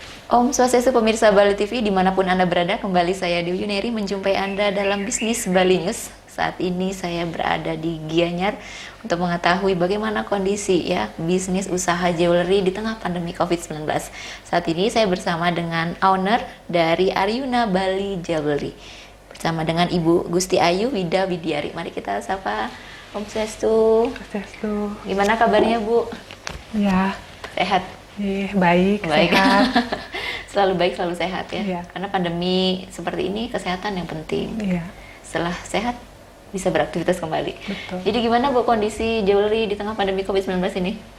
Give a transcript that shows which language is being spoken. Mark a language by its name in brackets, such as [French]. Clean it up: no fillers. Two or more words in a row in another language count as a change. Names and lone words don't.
[Balinese] Om Swastiastu [Indonesian] pemirsa Bali TV dimanapun Anda berada, kembali saya Dewi Yuneri menjumpai Anda dalam bisnis Bali News. Saat ini saya berada di Gianyar untuk mengetahui bagaimana kondisi ya bisnis usaha jewelry di tengah pandemi COVID-19. Saat ini saya bersama dengan owner dari Aryuna Bali Jewelry bersama dengan Ibu Gusti Ayu Wida Widiari. Mari kita sapa. [Balinese] Om Swastiastu. Swastiastu. [Indonesian] Gimana kabarnya Bu? Ya. Sehat? Baik, sehat. Selalu baik, selalu sehat ya. Iya. Karena pandemi seperti ini kesehatan yang penting. Iya. Setelah sehat bisa beraktivitas kembali. Betul. Jadi gimana Bu kondisi jewelry di tengah pandemi COVID-19 ini?